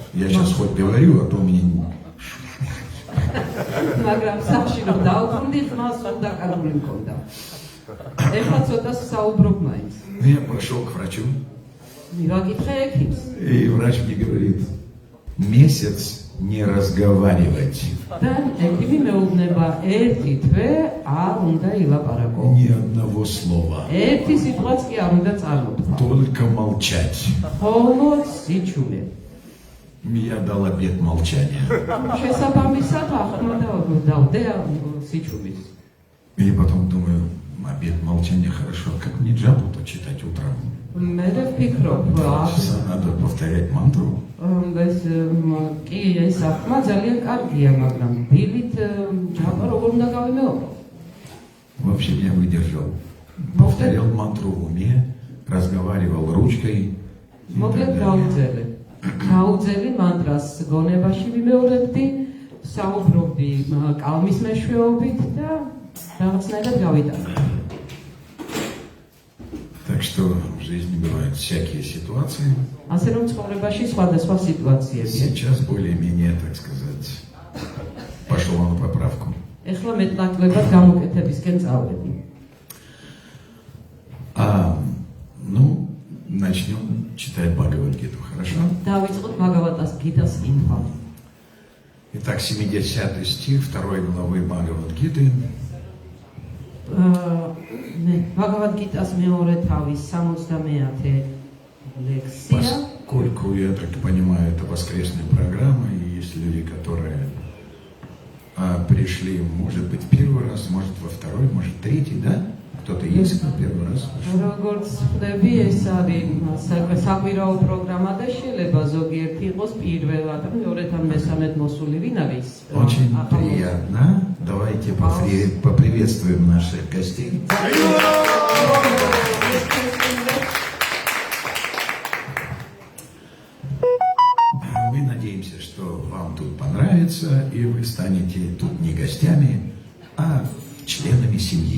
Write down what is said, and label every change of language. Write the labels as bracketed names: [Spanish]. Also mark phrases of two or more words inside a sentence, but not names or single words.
[Russian] Я сейчас хоть говорю, а то у меня... [Georgian] მაგრამ სახში რომ დავბრუნდი, ხმას სულ დაკარგული მქონდა. ეხლა ცოტა საუბრობ მაინც. [Russian] Я пошел к врачу, [Georgian] მივაკითხე ექიმს. [Russian] и врач мне говорит, месяц не разговаривать. [Georgian] და ექიმი მეუბნება, ერთი თვე არ უნდა ილაპარაკო. [Russian] Ни одного слова. [Georgian] ერთი სიტყვაც კი არ უნდა წარმოთქვა. [Russian] Только молчать. [Georgian] მხოლოდ სიჩუმე. [Russian] Я дал обет молчания. [Georgian] შესაბამისად ახლა დავდე სიჩუმის. [Russian] И потом думаю, обет молчания хорошо. Как мне джапу-то читать утром? [Georgian] მე ვფიქრობ, [Russian] Часа надо повторять мантру. [Georgian] ეს კი ეს ახმა ძალიან კარგია, მაგრამ დილით ჯაპა როგორ უნდა გავიმეორო? [Russian] В общем, я выдержал. Повторял мантру в уме, разговаривал ручкой. и [Georgian] მოკლედ [Russian] так далее. [Georgian] გაუძელი მანტრას გონებაში ვიმეორებდი, საუბრობდი კალმის მეშვეობით და რაღაცნაირად გავიტანე. [Russian] Так что в жизни бывают всякие ситуации. [Georgian] ასე რომ ცხოვრებაში სხვადასხვა სიტუაციებია. [Russian] Сейчас более-менее, так сказать, пошло на поправку. [Georgian] ეხლა მეტნაკლებად გამოკეთებისკენ წავედი. [Russian] Ну, начнем читать Бхагавад-гиту, хорошо? [Georgian] დავიწყოთ მაგავატას გიტას კითხვა. [Russian] Итак, 70 стих 2 главы Бхагавад-гиты. [Georgian] მაგავატ გიტას მეორე თავის 70-ე ლექსია. [Russian] Поскольку, я так понимаю, это воскресная программа, и есть люди, которые пришли, может быть, в первый раз, может, во второй, может, в третий, да? Кто-то есть, кто первый раз? [Georgian] როგორც ხვდები, ეს არის საკვირაო პროგრამა და შეიძლება ზოგიერთი იყოს პირველად, მეორედ ან მესამედ მოსული ვინ არის. [Russian] Очень приятно. Давайте поприветствуем наших гостей. Мы надеемся, что вам тут понравится, и вы станете тут не гостями, а членами семьи.